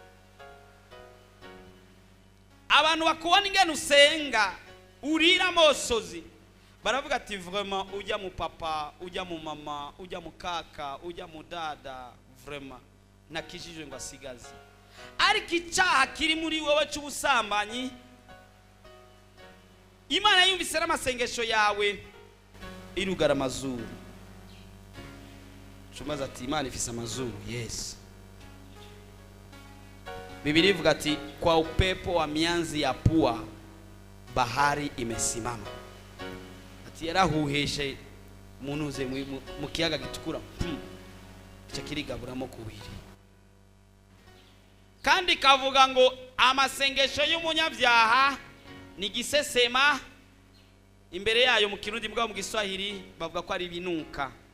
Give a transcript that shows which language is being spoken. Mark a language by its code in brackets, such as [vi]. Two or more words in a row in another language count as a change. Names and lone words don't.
[rn] Abantu bakubona ingene usenga urira amosozi, baravuga ati vraiment ujya mu papa, ujya mu mama, ujya mu kaka, ujya mu dada, vraiment nakijijwe ngo asigaze. Ariko icyaha kiri muri wowe cy'ubusambanyi, Imana yumvise n'amasengesho yawe irugara amazuru. Shumaza ati Imana ifise amazuru. [sw] Yes. [rn] Biblia ivuga ati [sw] kwa upepo wa mianzi ya pua bahari imesimama. [rn] Ati yarahuheshe munuze mu kiyaga gitukura. Cyo kirigaburamo kubiri. Kandi kavuga ngo amasengesho y'umunyabyaha ni gisesema, imbere yayo mu Kirundi mbwa mu Giswahili bavuga ko ari binuka.